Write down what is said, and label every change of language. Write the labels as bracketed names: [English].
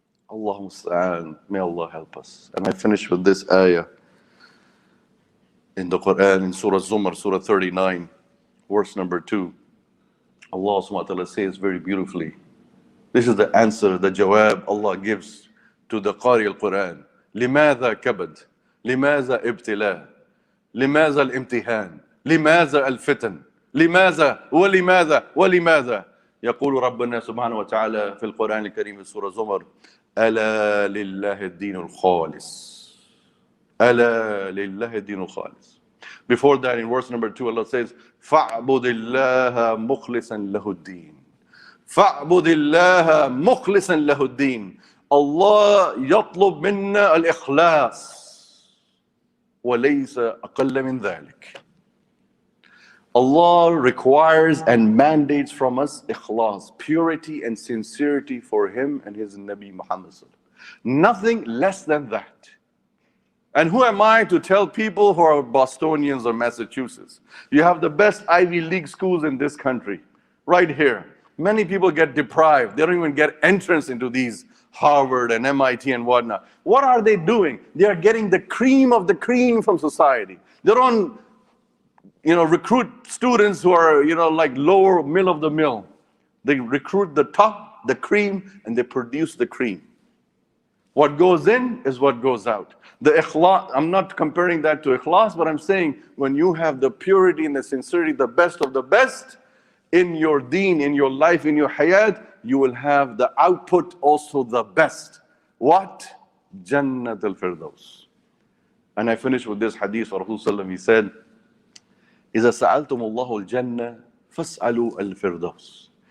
[English] Allah musta'an. May Allah help us. And I finish with this ayah in the Quran, in Surah Zumar, Surah 39, verse number 2. Allah subhanahu wa ta'ala says very beautifully. This is the answer, the jawab Allah gives to the Qari al-Quran. [Arabic] لماذا كبد؟ لماذا ابتلاء؟ لماذا الامتحان؟ لماذا الفتن؟ لماذا ولماذا ولماذا؟ يقول ربنا سبحانه وتعالى في القرآن الكريم في سورة زمر: ألا لله الدين الخالص. ألا لله الدين الخالص. [English] Before that, in verse number 2, Allah says, [Arabic] فَاعْبُدِ اللَّهَ مُخْلِصًا لَهُ الدِّينَ. فَاعْبُدِ اللَّهَ مُخْلِصًا لَهُ الدِّينَ. Allah يطلب منا الإخلاص وليس أقل من ذلك. [English] Allah requires and mandates from us ikhlas, purity and sincerity for Him and His Nabi Muhammad. Nothing less than that. And who am I to tell people who are Bostonians or Massachusetts? You have the best Ivy League schools in this country, right here. Many people get deprived. They don't even get entrance into these Harvard and MIT and whatnot. What are they doing? They are getting the cream of the cream from society. They don't, recruit students who are, like lower middle of the mill. They recruit the top, the cream, and they produce the cream. What goes in is what goes out. The ikhlas, I'm not comparing that to ikhlas, but I'm saying when you have the purity and the sincerity, the best of the best in your deen, in your life, in your hayat, you will have the output also the best. What? Jannat al-Firdaus. And I finish with this hadith of Rasulullah. He said, [Arabic] إِذَا سَأَلْتُمُ اللَّهُ الْجَنَّةِ فَاسْأَلُوا الْفِرْدَوْسِ.